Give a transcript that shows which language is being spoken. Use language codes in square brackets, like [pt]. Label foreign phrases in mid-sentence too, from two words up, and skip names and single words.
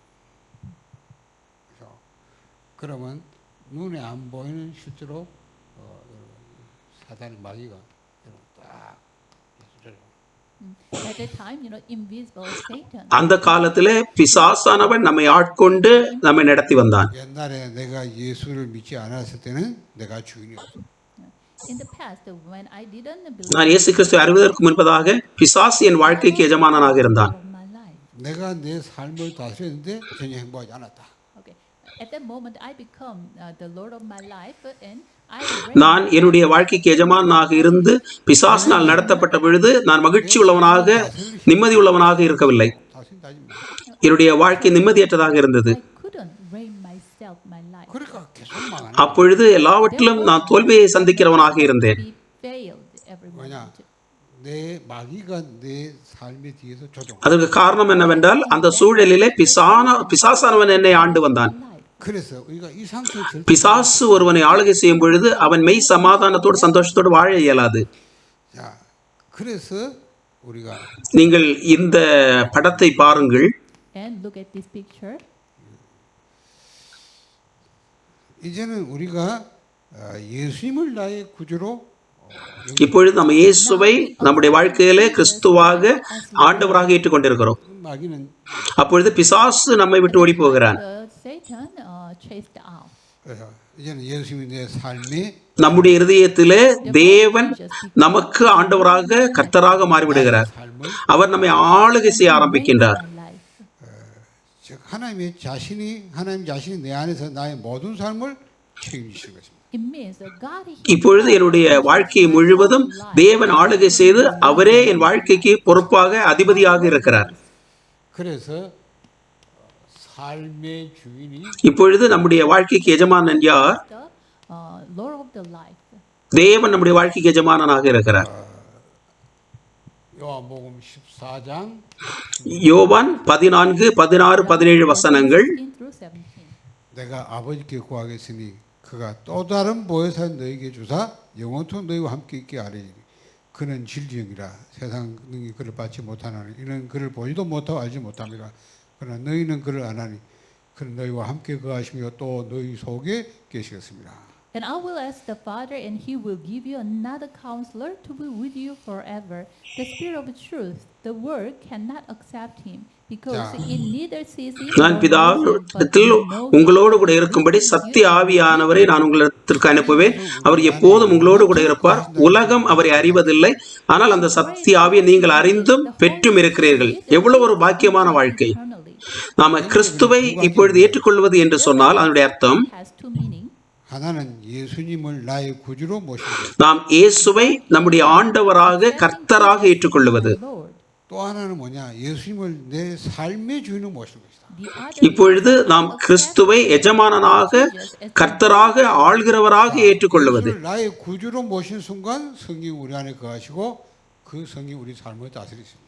[ko] 그래서 그러면 눈에 안 보이는 실제로 사단의 마귀가 딱 [en] At that time, invisible Satan. [ta] அந்த காலத்திலே பிசாசானவன் நம்மை ஆட்கொண்டு நம்மை நடத்தி வந்தான். [ko] 옛날에 내가 예수를 믿지 않았을 때는 내가 주인이었어. [en] In the past, when I didn't believe [ta] நான் இயேசு கிறிஸ்துவை அறிவதற்கு முன்பதாக பிசாசு என் வாழ்க்கைக்கு எஜமானனாக இருந்தான். [en] of my life. [ko] 내가 내 삶을 다스렸는데 전혀 행복하지 않았다. [en] Okay. At that moment, I become the Lord of my life, and I [ta] நான் என்னுடைய வாழ்க்கைக்கு எஜமானாக இருந்து பிசாசினால் நடத்தப்பட்ட பொழுது நான் மகிழ்ச்சி உள்ளவனாக நிம்மதி உள்ளவனாக இருக்கவில்லை. [ko] 다스린 다짐. [ta] என்னுடைய வாழ்க்கை நிம்மதியற்றதாக இருந்தது. [en] couldn't reign myself, my life. [ko] 그러니까 계속 망하네. [ta] அப்பொழுது எல்லாவற்றிலும் நான் தோல்வியை சந்திக்கிறவனாக இருந்தேன். [en] We failed every [ko] 뭐냐? [en] moment. [ko] 내 마귀가 내 삶에 뒤에서 조종. [ta] அதற்கு காரணம் என்னவென்றால் அந்த சூழலிலே பிசாசானவன் என்னை ஆண்டு வந்தான். [ko] 그래서 우리가 이 상태에 절. [ta] பிசாசு ஒருவனை ஆளுகை செய்யும் பொழுது அவன் மெய் சமாதானத்தோடு சந்தோஷத்தோடு வாழ இயலாது. [ko] 자, 그래서 우리가 [ta] நீங்கள் இந்த படத்தை பாருங்கள். [en] And look at this picture. [ko] 이제는 우리가 예수님을 나의 구주로 [ta] இப்பொழுது நம்ம இயேசுவை நம்முடைய வாழ்க்கையிலே கிறிஸ்துவாக ஆண்டவராக ஏற்றுக்கொண்டிருக்கிறோம். [ko] 마귀는 [ta] அப்பொழுது பிசாசு நம்மை விட்டு ஓடி போகிறான். [en] Satan chased out. [ko] 이제는 예수님이 내 삶에 [ta] நம்முடைய இருதயத்திலே தேவன் நமக்கு ஆண்டவராக கர்த்தராக மாறிவிடுகிறார். [ko] 삶을 [ta] அவர் நம்மை ஆளுகை செய்ய ஆரம்பிக்கின்றார். [ko] 즉 하나님 자신이 내 안에서 나의 모든 삶을 책임지실 것입니다. [en] It means that God [ta] இப்பொழுது என்னுடைய வாழ்க்கையை முழுவதும் தேவன் ஆளுகை செய்து அவரே என் வாழ்க்கைக்கு பொறுப்பாக அதிபதியாக இருக்கிறார். [ko] 그래서 삶의 주인이 [ta] இப்பொழுது நம்முடைய வாழ்க்கைக்கு எஜமானன் யார்? [en] the Lord of the life. [ta] தேவன் நம்முடைய வாழ்க்கைக்கு எஜமானனாக இருக்கிறார். [ko] 요한복음 14장 [ta] யோவான் 14, 16, 17 வசனங்கள். [en] 16 through 17. [ko] 내가 아버지께 구하겠으니 그가 또 다른 보혜사 너에게 주사 영원토록 너희와 함께 있게 하리니 그는 진리형이라 세상 능히 그를 받지 못하나니 이는 그를 보지도 못하고 알지 못함이라 그러나 너희는 그를 아나니 그는 너희와 함께 거하시며 또 너희 속에 계시겠습니다. [en] And I will ask the Father, and he will give you another counselor to be with you forever, the Spirit of truth. The world cannot accept him, because it neither sees him [ta] நான் [en] nor knows him, but [ta] பிதாவிடத்தில் [en] you know him. [ta] உங்களோடு கூட இருக்கும்படி சத்திய ஆவியானவரை நான் உங்களிடத்திற்கு அனுப்புவேன். அவர் எப்போதும் உங்களோடு கூட இருப்பார். உலகம் அவரை அறிவதில்லை, ஆனால் அந்த சத்திய ஆவியை நீங்கள் அறிந்தும் பெற்றும் இருக்கிறீர்கள். எவ்வளவு ஒரு பாக்கியமான வாழ்க்கை! [en] Eternally. [ta] நாம கிறிஸ்துவை இப்பொழுது ஏற்றுக்கொள்வது என்று சொன்னால் அதனுடைய அர்த்தம் [en] It has two meanings. [ko] 하나는 예수님을 나의 구주로 모시는 것. [ta] நாம் இயேசுவை நம்முடைய ஆண்டவராக கர்த்தராக ஏற்றுக்கொள்வது. [en] Lord. [ko] 또 하나는 뭐냐? 예수님을 내 삶의 주인으로 모시는 것이다. [en] The other [ta] இப்பொழுது நாம் கிறிஸ்துவை எஜமானனாக கர்த்தராக ஆள்கிறவராக ஏற்றுக்கொள்வது. [ko] 예수를 나의 구주로 모신 순간 성령 우리 안에 거하시고 그 성령 우리 삶을 다스리십니다.